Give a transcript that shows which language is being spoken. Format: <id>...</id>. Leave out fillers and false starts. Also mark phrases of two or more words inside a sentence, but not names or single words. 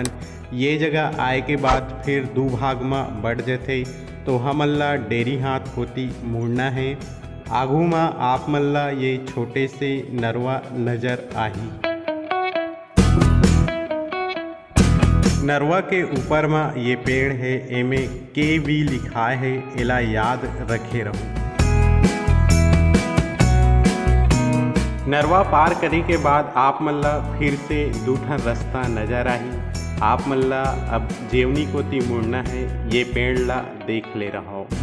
<hne>ये जगह आए के बाद फिर 2 भाग में बढ़ जाते, तो हमन ला डेरी हाथ होती मुड़ना है। आगू में आप मन ला ये छोटे से नरवा नज़र आही। नरवा के ऊपर में ये पेड़ है, एमे KV लिखा है, एला याद रखे रहूं। नरवा पार करे के बाद आप मन ला फिर से दूठन रास्ता नजर आही। आप मन ला अब जेवनी कोती मुड़ना है, ये पेड़ ला देख ले रहो।</hne>